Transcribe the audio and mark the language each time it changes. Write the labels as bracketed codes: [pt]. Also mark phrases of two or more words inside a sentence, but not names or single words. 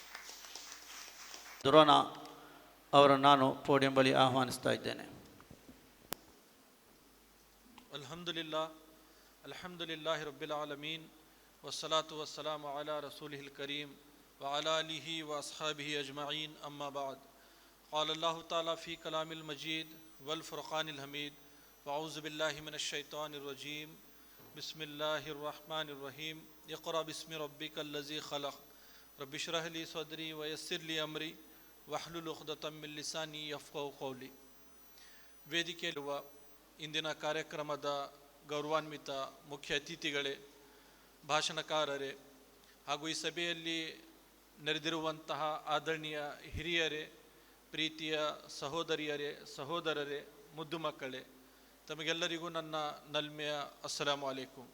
[kn] ದುರಾನ ಅವರನ್ನು ನಾನು ಪೋಡಿಯಂ ಬಳಿ ಆಹ್ವಾನಿಸ್ತಾ ಇದ್ದೇನೆ. [ar] الحمد لله رب العالمين والصلاة والسلام على رسوله الكريم وعلى آله وأصحابه أجمعين أما بعد. قال الله تعالى في الكلام المجيد والفرقان الحميد وأعوذ بالله من الشيطان الرجيم بسم الله الرحمن الرحيم اقرأ باسم ربك الذي خلق رب اشرح لي صدري ويسر لي أمري واحلل عقدة من لساني يفقهوا قولي. [kn] ವೇದಿಕೆಯಲ್ಲಿರುವ ಇಂದಿನ ಕಾರ್ಯಕ್ರಮದ ಗೌರವಾನ್ವಿತ ಮುಖ್ಯ ಅತಿಥಿಗಳೇ, ಭಾಷಣಕಾರರೇ ಹಾಗೂ ಈ ಸಭೆಯಲ್ಲಿ ನೆರೆದಿರುವಂತಹ ಆದರಣೀಯ ಹಿರಿಯರೇ, ಪ್ರೀತಿಯ ಸಹೋದರಿಯರೇ, ಸಹೋದರರೇ, ಮುದ್ದು ಮಕ್ಕಳೇ, ತಮಗೆಲ್ಲರಿಗೂ ನನ್ನ ನಲ್ಮೆಯ [ar] السلام عليكم.